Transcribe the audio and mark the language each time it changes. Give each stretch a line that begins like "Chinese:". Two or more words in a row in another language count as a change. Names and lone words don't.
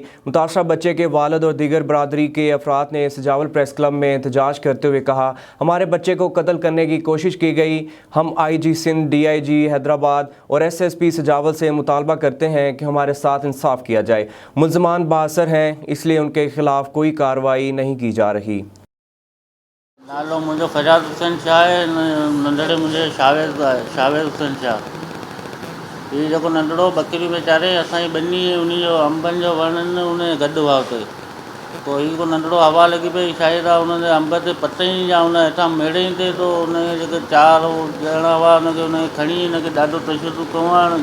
Urdu: متاثرہ بچے کے والد اور دیگر برادری کے افراد نے سجاول پریس کلب میں احتجاج کرتے ہوئے کہا، ہمارے بچے کو قتل کرنے کی کوشش کی گئی۔ ہم IG سندھ، DIG حیدرآباد اور SSP سجاول سے مطالبہ کرتے ہیں کہ ہمارے ساتھ انصاف کیا جائے۔ ملزمان بااثر ہیں، اس لیے ان کے خلاف کوئی کارروائی نہیں کی جا رہی۔
Sindhi: नालो मुंहिंजो फरियाद हुसैन शाह आहे, नंढड़े मुंहिंजे शावेज़ हुसैन शाह। हीउ जेको नंढड़ो बकरी वीचारे असांजी ॿनी उन जो अंबनि जो वणनि उन गॾु हुआ हुते। पोइ हीउ को नंढड़ो हवा लॻी पई, शायदि आहे उन अंब ते पतई या उन हेठां मेड़े ते तो उन जेके 4 ॼणा हुआ उनखे खणी हिनखे ॾाढो तशदुद कयो आहे।